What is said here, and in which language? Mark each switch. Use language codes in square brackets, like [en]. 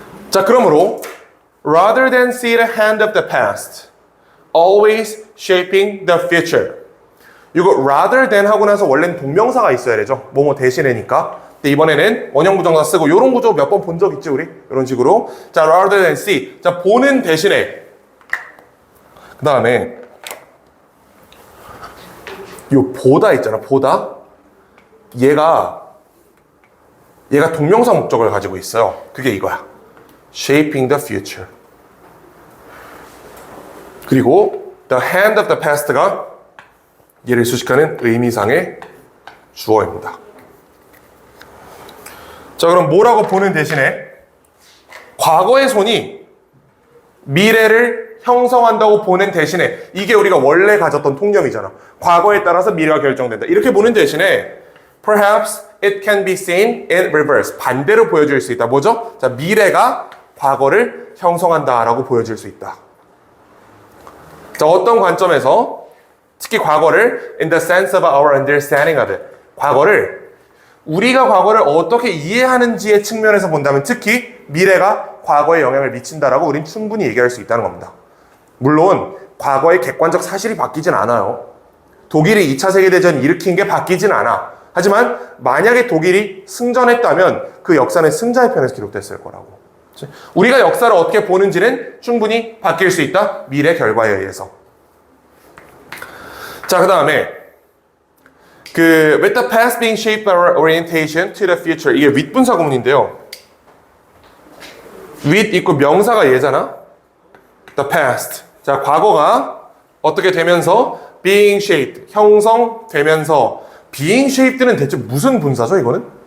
[ko] 자, 그러므로 [en] rather than see the hand of the past, always shaping the future. 이거 rather than [ko] 하고 나서 원래는 동명사가 있어야 되죠. 뭐뭐 대신에니까. 근데 이번에는 원형 부정사 쓰고 요런 구조 몇 번 본 적 있지 우리? 이런 식으로. 자, [en] rather than see. [ko] 자, 보는 대신에 그 다음에 요 보다 있잖아. 보다. 얘가 동명사 목적을 가지고 있어요. 그게 이거야. [en] shaping the future. [ko] 그리고 the hand of the past가 얘를 수식하는 의미상의 주어입니다. 자, 그럼 뭐라고 보는 대신에 과거의 손이 미래를 형성한다고 보는 대신에 이게 우리가 원래 가졌던 통념이잖아. 과거에 따라서 미래가 결정된다. 이렇게 보는 대신에 [en] perhaps it can be seen in reverse. [ko] 반대로 보여줄 수 있다. 뭐죠? 자, 미래가 과거를 형성한다라고 보여줄 수 있다. 자, 어떤 관점에서 특히 과거를 [en] in the sense of our understanding of it. [ko] 우리가 과거를 어떻게 이해하는지의 측면에서 본다면 특히 미래가 과거에 영향을 미친다라고 우린 충분히 얘기할 수 있다는 겁니다. 물론 과거의 객관적 사실이 바뀌진 않아요. 독일이 2차 세계대전 일으킨 게 바뀌진 않아. 하지만 만약에 독일이 승전했다면 그 역사는 승자의 편에서 기록됐을 거라고. 우리가 역사를 어떻게 보는지는 충분히 바뀔 수 있다. 미래 결과에 의해서. 자, 그 다음에 [en] with the past being shaped by our orientation to the future. [ko] 이게 윗분사 구문인데요. with 있고 명사가 얘잖아. the past. 자, 과거가 어떻게 되면서 [en] being shaped. [ko] 형성되면서 being shaped는 대체 무슨 분사죠, 이거는?